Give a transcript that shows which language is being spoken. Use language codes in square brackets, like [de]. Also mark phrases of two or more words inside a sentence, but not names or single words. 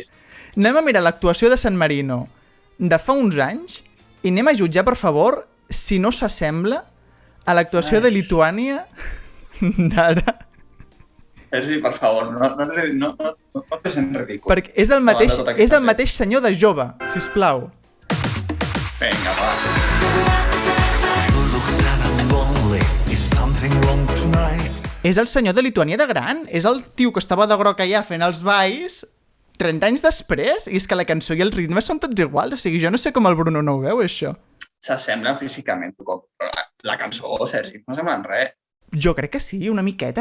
[ca] Anem a mirar l'actuació de San Marino de fa uns anys i anem a jutjar, per favor, si no s'assembla a l'actuació de Lituània d'ara. Sergi, per favor, no et sent ridícul. Perquè és el Davant de mateix, tota aquesta és el gent. mateix senyor de jove, sisplau. Vinga, va. [en] You look sad and lonely. Is something wrong tonight? [ca] És el senyor de Lituània de gran. És el tio que estava de groc allà fent els balls 30 anys després. I és que la cançó i el ritme són tots iguals. O sigui, jo no sé com el Bruno no ho veu, això. S'assemblen físicament, però la cançó, Sergi, no sembla en res. Jo crec que sí, una miqueta.